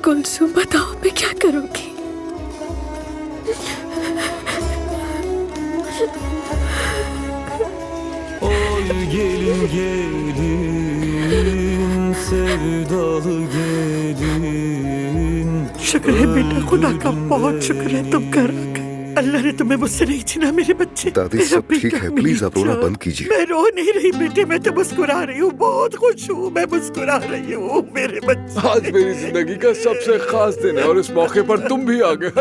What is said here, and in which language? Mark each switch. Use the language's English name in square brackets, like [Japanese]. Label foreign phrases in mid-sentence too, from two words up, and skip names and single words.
[Hindi] कुसुम बताओ मैं क्या करूंगी? [Turkish] Oy gelin gelin sevdalı gelin [Hindi] शुक्र है बेटा, खुदा का बहुत शुक्र है तुम कर गए। अल्लाह ने तुम्हें मुझसे नहीं छीना मेरे बच्चे। दादी मेरा सब ठीक बेटा, है, मेरी प्लीज आप रोना जान। बंद कीजिए। मैं रो नहीं रही बेटे, मैं तो मुस्कुरा रही हूँ, बहुत खुश हूँ, मैं मुस्कुरा रही हूँ मेरे बच्चे। आज मेरी जिंदगी का सबसे खास दिन है और इस मौके पर तुम भी आ गए।